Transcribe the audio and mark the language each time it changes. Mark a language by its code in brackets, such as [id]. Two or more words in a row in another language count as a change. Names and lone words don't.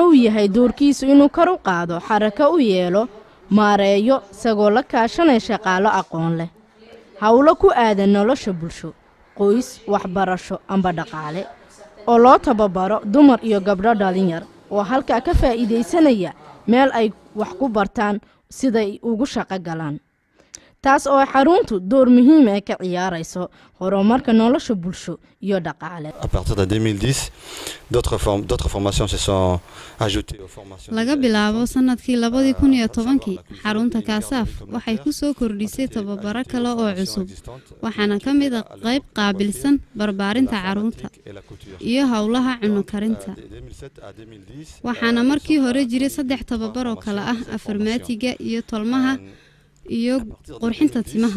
[so] uu yahay doorkiisu inuu kor u qaado xaraka u yeelo maareeyo isagoo la kaashanay shaqaalo aqoon leh hawlo ku aadan nolosha bulsho qoys waxbarasho amba dhaqaale oo loo tababaro dumar iyo gabdho dhalinyar oo halka ka faa'iideysanaya meel ay wax ku bartaan sida ay ugu shaqo galaan taas oo xaruntu door muhiim ah ka ciyaarayso horumarka nolosha bulsho iyo dhaqaale. [fr] À partir de 2010, d'autres formations se sont ajoutées aux formations. [so] laga bilaabo sanadkii 2010 xarunta Kasaaf waxay ku soo kordhisay tababaro kale oo cusub waxaana ka mid ah qayb qaabilsan barbaarinta carruurta iyo hawlaha cunno karinta. waxaana markii hore jiray 3 tababar oo kala ah afarmaatiga iyo tolmaha iyo qurxinta timaha.